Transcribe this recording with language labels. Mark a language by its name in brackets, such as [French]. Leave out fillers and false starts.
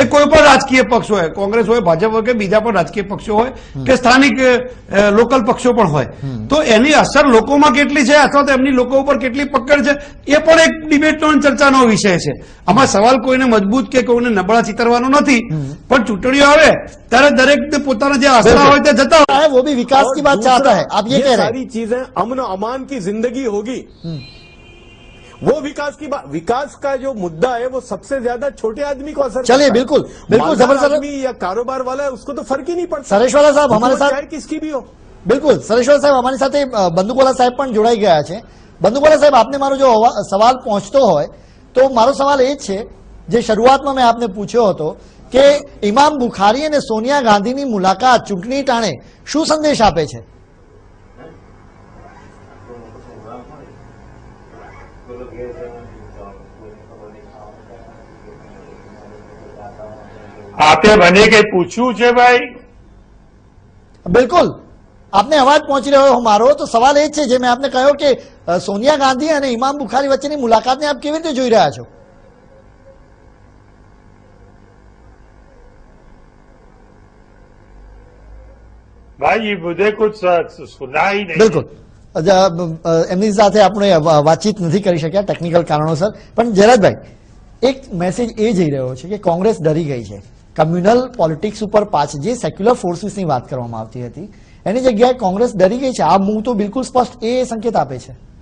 [Gujarati] એ કોઈ પણ રાજકીય પક્ષ હોય, કોંગ્રેસ હોય, ભાજપ હોય કે બીજા પણ રાજકીય પક્ષો હોય કે સ્થાનિક લોકલ પક્ષો પણ હોય, તો એની અસર લોકોમાં કેટલી છે અથવા તો એમની લોકો ઉપર કેટલી પકડ છે એ પણ એક ડિબેટનો ચર્ચાનો વિષય છે। આમાં સવાલ કોઈને મજબૂત કે કોઈને નબળા ચિતરવાનો નથી, પણ ચૂંટણીઓ આવે ત્યારે દરેક પોતાના જે આશા હોય તે જતા હોય। [Hindi] वो भी विकास की बात चाहता है, आप ये कह रहे हैं सारी चीजें अमन अमान की जिंदगी होगी, वो विकास का जो मुद्दा है वो सबसे ज्यादा छोटे आदमी को असर। चलिए बिल्कुल जबरदस्त आदमी या कारोबार वाला है उसको तो फर्क ही नहीं पड़ता। सरेशवाला साहब हमारे साथ, किसकी भी हो, बिल्कुल सरेशवाला साहब हमारी साथ बंदूकवाला साहब [Gujarati] પણ જોડાઈ ગયા છે। बंदूकवाला साहब, आपने मारो जो सवाल पहुंचतो હોય તો મારો સવાલ એ છે જે શરૂઆતમાં મેં આપને પૂછ્યો હતો કે ઇમામ બુખારી અને સોનિયા ગાંધીની મુલાકાત ચૂંટણી ટાણે શું સંદેશ આપે છે? આપે મને કઈ પૂછ્યું છે ભાઈ? બિલકુલ, આપને અવાજ પહોંચી રહ્યો મારો, તો સવાલ એ છે જે મેં આપને કહ્યો કે સોનિયા ગાંધી અને ઇમામ બુખારી વચ્ચેની મુલાકાતને આપ કેવી રીતે જોઈ રહ્યા છો? [Hindi] भाई ये मुझे कुछ सुना ही नहीं। [Gujarati] બિલકુલ એમની સાથે આપણે વાતચીત નથી કરી શક્યા ટેકનિકલ કારણોસર, પણ જયરાજભાઈ એક મેસેજ એ જઈ રહ્યો છે કે કોંગ્રેસ ડરી ગઈ છે, કમ્યુનલ પોલિટિક્સ ઉપર પાછળ જે સેક્યુલર ફોર્સિસની વાત કરવામાં આવતી હતી એની જગ્યાએ કોંગ્રેસ ડરી ગઈ છે. આ મૂવ તો બિલકુલ સ્પષ્ટ એ સંકેત આપે છે.